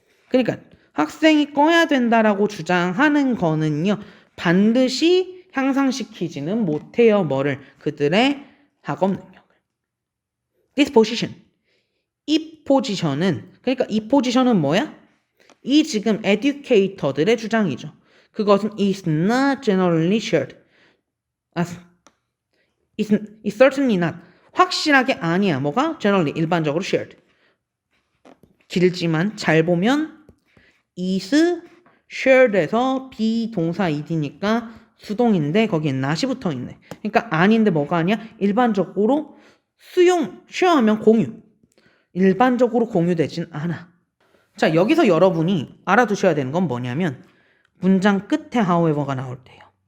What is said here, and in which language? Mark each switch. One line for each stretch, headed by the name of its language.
Korean: 그러니까 학생이 꺼야 된다라고 주장하는 거는요, 반드시 향상시키지는 못해요. 뭐를? 그들의 학업 능력을.
English: This position.
Korean: 이 포지션은, 그러니까 이 포지션은 뭐야? 이 지금 educator들의 주장이죠. 그것은
English: is not generally shared. It's certainly not.
Korean: 확실하게 아니야. 뭐가?
English: generally,
Korean: 일반적으로
English: shared.
Korean: 길지만 잘 보면 is shared에서 비동사 id니까 수동인데 거기에 not이 붙어 있네. 그러니까 아닌데 뭐가 아니야? 일반적으로 share하면 공유. 일반적으로 공유되진 않아. 자, 여기서 여러분이 알아두셔야 되는 건 뭐냐면 문장 끝에 however가 나올 때요.